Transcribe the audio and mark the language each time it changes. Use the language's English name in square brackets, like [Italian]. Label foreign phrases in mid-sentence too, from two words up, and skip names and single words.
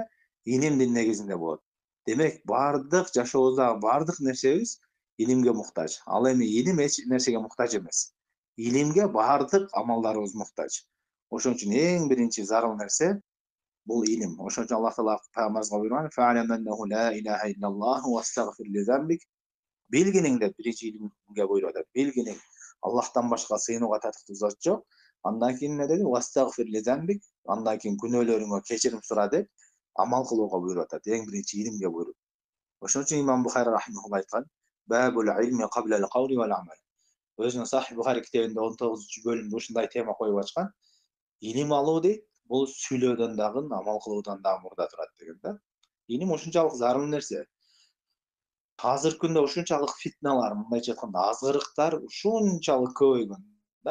[Kyrgyz] Илимдин негизинде болот. Демек, бардык жашообуздагы бардык нерсебиз илимге муктаж. Ал эми илим эч нерсеге муктаж эмес. Илимге бардык амалдарыбыз муктаж. Ошон үчүн эң биринчи зарыл нерсе бул илим. Ошон үчүн Аллах Таала пайгамбарыбызга буйруган: [Arabic] "فاعلم أنه لا إله إلا الله واستغفر لذنبك". [Kyrgyz] Билгиниң деп биринчи илимге буйруп атат. Билгиниң Аллахтан башка сыйынууга татыктуу зат жок. Андан кийин эмне деди? [Arabic] واستغفر لذنبك. [Kyrgyz] Андан кийин күнөөлөрүңө кечирим сура деп амал кылууга буйруп атат. Эң биринчи илимге буйруп. Ошон үчүн Имам Бухари рахимахулла айткан: [Arabic] "باب العلم قبل القول والعمل". [Kyrgyz] Өзүнүн Сахих Бухари китебинде 19-бөлүмдө ушундай тема коюп ачкан. Илим алуу дейт, бул сүйлөөдөн дагы, амал кылуудан дагы мурда турат деген да. Илим ушунчалык зарыл нерсе. Азыркы күндө ушунчалык фитналар, мындайча айтканда, азгырыктар ушунчалык көбөйгөн да.